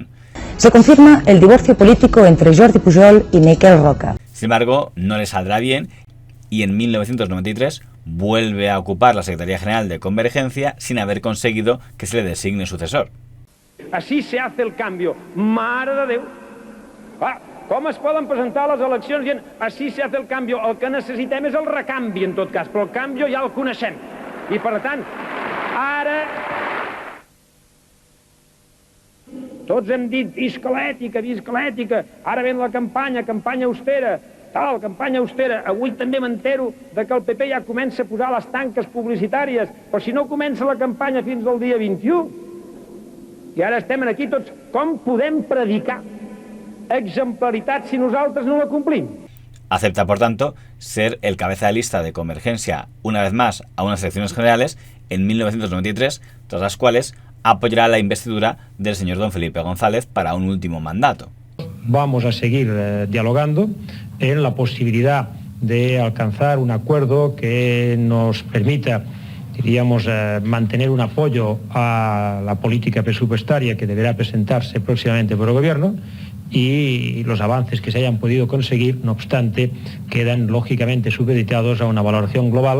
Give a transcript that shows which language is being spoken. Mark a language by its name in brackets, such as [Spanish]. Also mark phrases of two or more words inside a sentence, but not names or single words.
[Spanish] Se confirma el divorcio político entre Jordi Pujol y Miquel Roca. Sin embargo, no le saldrá bien y en 1993 vuelve a ocupar la Secretaría General de Convergencia sin haber conseguido que se le designe sucesor. Així se hace el cambio. [Catalan] Mare de Déu! Com es poden presentar les eleccions dient així [Spanish] se hace el cambio? [Catalan] El que necessitem és el recanvi, en tot cas, però el canvi ja el coneixem. I, per tant, ara tots hem dit visca l'ètica, ara ven la campanya austera, campanya austera. Avui també m'entero de que el PP ja comença a posar les tanques publicitàries, però si no comença la campanya fins al dia 21, i ara estem aquí tots, com podem predicar exemplaritat si nosaltres no la complim? [Spanish] Acepta, por tanto, ser el cabeza de lista de Convergencia una vez más a unas elecciones generales en 1993, tras las cuales apoyará la investidura del señor don Felipe González para un último mandato. Vamos a seguir dialogando en la posibilidad de alcanzar un acuerdo que nos permita, diríamos, mantener un apoyo a la política presupuestaria que deberá presentarse próximamente por el Gobierno, y los avances que se hayan podido conseguir, no obstante, quedan lógicamente supeditados a una valoración global.